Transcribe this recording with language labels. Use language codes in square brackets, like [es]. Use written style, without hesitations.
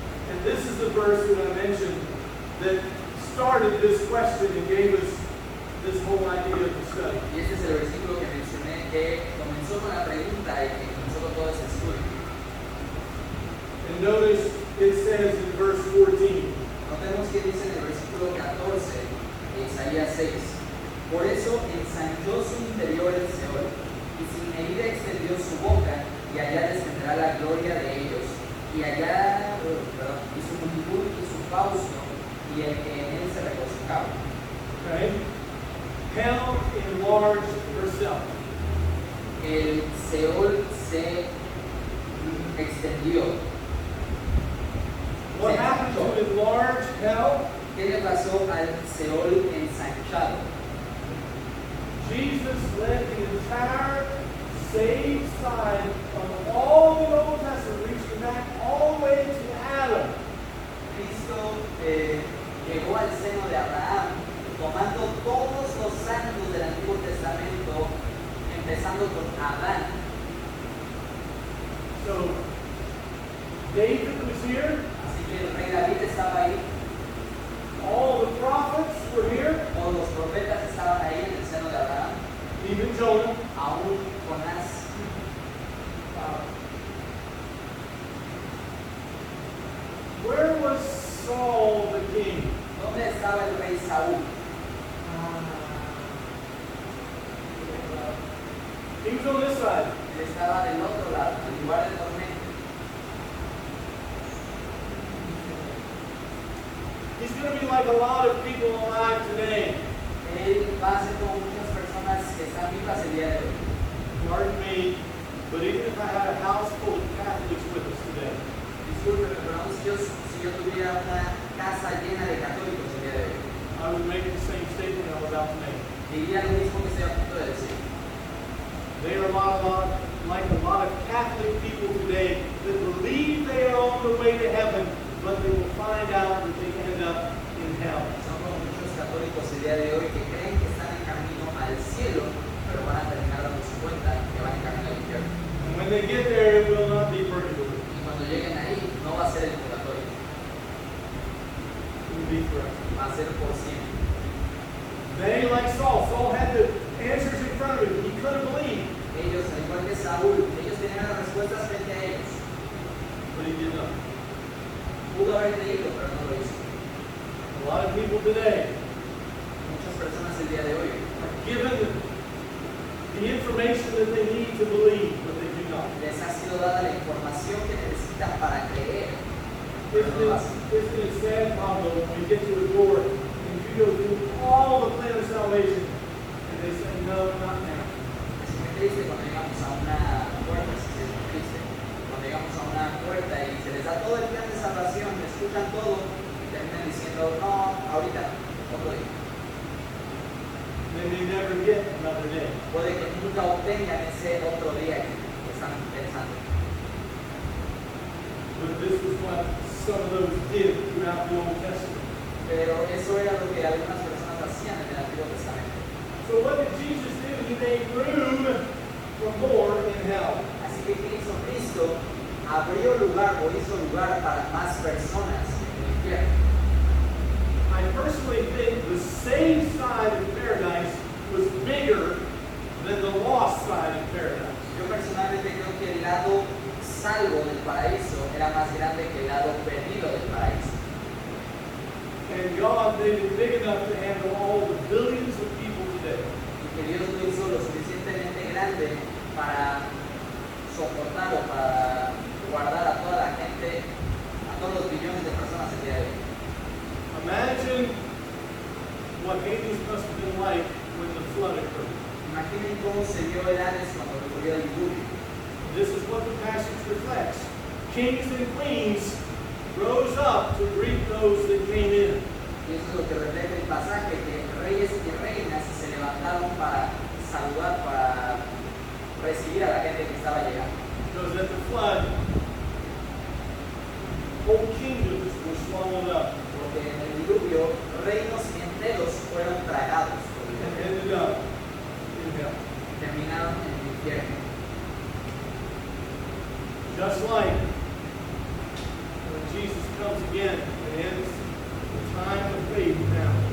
[en] And this is the verse that I mentioned that started this question and gave us this whole idea of the study. [es] Y este es el versículo que mencioné que comenzó con la pregunta y que comenzó con todo ese estudio. [en] And notice it says in verse 14, [es] Notemos que dice en el versículo 14 de Isaías 6. Por eso ensanchó su interior el Seol, y sin medida extendió su boca, y allá descenderá la gloria de ellos, y allá, y su multitud y su fausto, y el que en él se regocijaba. [en] okay? Hell enlarged herself. [es] El Seol se extendió. [en] What happened to enlarge hell? [es] ¿Qué le pasó al Seol ensanchado? [en] Jesus led the entire saved side of all the Old Testament, reaching back all the way to Adam. [es] Cristo llegó al seno de Abraham, tomando todos los santos del Antiguo Testamento, empezando con Adán. [en] So David was here, [es] Así que el rey David estaba ahí, [en] all the prophets were here, [es] todos los profetas estaban ahí en el seno de Abraham, [en] even Jonah. [es] aún Jonás. [en] Where was Saul the king? [es] ¿Dónde estaba el rey Saúl? [en] He was on this side. [es] Él estaba del otro lado, en el lugar del tormento. [en] He's going to be like a lot of people alive today. [es] Él va a ser como muchas personas que están vivas el día de hoy. [en] Pardon me, but even if I had a house full of Catholics with us today, [es] Discúlpeme, pero aún si yo tuviera una casa llena de católicos el día de hoy, [en] I would make the same statement I'm about to make. [es] diría lo mismo que estoy a punto de decir. [en] They are like a lot of Catholic people today that believe they are on the way to heaven, but they will find out that they end up in hell. [es] Son como muchos católicos el día de hoy que creen que están en camino al cielo, pero van a terminar dándose cuenta que van en camino al infierno. [en] And when they get there, it will not be purgatory. [es] Y cuando lleguen ahí, no va a ser el purgatorio, [en] It will be forever. [es] va a ser por siempre. [en] They, like Saul had the answers in front of him. He couldn't believe, [es] Ellos, al igual que Saúl, ellos tenían las respuestas frente a ellos. [en] but he did not. [es] Pudo haber leído, pero no lo hizo. [en] A lot of people today [es] Muchas personas el día de hoy [en] are given the information that they need to believe, but they do not. [es] les ha sido dada la información que necesitan para creer, pero no lo hacen. [en] Isn't it sad, Pablo, when we get to a door and you go through all the plan of salvation and they say, no, not now. [es] Es muy triste cuando llegamos a una puerta, sí, es muy triste. Cuando llegamos a una puerta y se les da todo el plan de salvación, escuchan todo y terminan diciendo, no, ahorita, otro día. [en] They may never get another day. [es] Puede que nunca obtengan ese otro día que están pensando. [en] But this is what some of those did throughout the Old Testament. [es] Pero eso era lo que algunas personas hacían en el Antiguo Testamento. [en] So what did Jesus do? He made room for more in hell. [es] Así que ¿qué hizo Cristo? Abrió lugar o hizo lugar para más personas en el infierno. [en] I personally think the saved side of paradise was bigger than the lost side of paradise. [es] Yo personalmente creo que el lado salvo del paraíso era más grande que el lado perdido del paraíso. [en] And God made it big enough to handle all the billions of people today. [es] Y que Dios lo hizo lo suficientemente grande para soportar o para guardar a toda la gente, a todos los billones de personas el día de hoy. [en] Imagine what Hades must have been like when the flood occurred. [es] Imaginen cómo se vio el Hades cuando ocurrió el diluvio. [en] This is what the passage reflects. Kings and queens rose up to greet those that came in. [es] Y eso es lo que refleja el pasaje, que reyes y reinas se levantaron para saludar, para recibir a la gente que estaba llegando. [en] Because at the flood, whole kingdoms were swallowed up [es] Porque en el diluvio reinos enteros fueron tragados por el [en] and [es] diluvio. [en] ended up in hell. [es] Terminaron en el infierno. [en] Just like when Jesus comes again and ends the time of faith now.